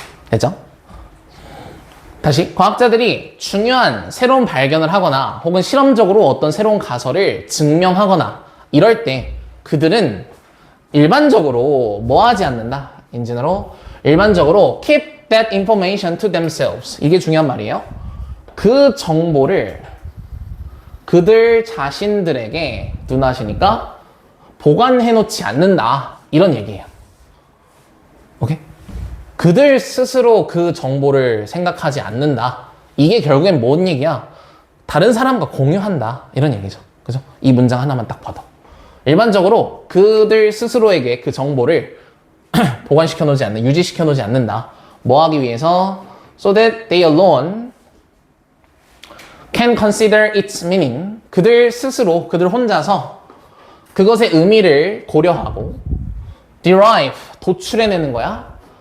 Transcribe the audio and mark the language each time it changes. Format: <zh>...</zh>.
<ko>됐죠? 다시 과학자들이 중요한 새로운 발견을 하거나 혹은 실험적으로 어떤 새로운 가설을 증명하거나 이럴 때 그들은 일반적으로 뭐 하지 않는다? 인진으로 일반적으로</ko> <en>keep that information to themselves.</en> <ko>이게 중요한 말이에요. 그 정보를 그들 자신들에게 눈하시니까 보관해 놓지 않는다. 이런 얘기예요. 오케이? 그들 스스로 그 정보를 생각하지 않는다. 이게 결국엔 뭔 얘기야? 다른 사람과 공유한다. 이런 얘기죠. 그죠? 이 문장 하나만 딱 봐도. 일반적으로 그들 스스로에게 그 정보를 보관시켜 놓지 않는, 유지시켜 놓지 않는다. 뭐 하기 위해서?</ko> <en>So that they alone can consider its meaning.</en> <ko>그들 스스로, 그들 혼자서 그것의 의미를 고려하고 derive, 도출해내는 거야.</ko>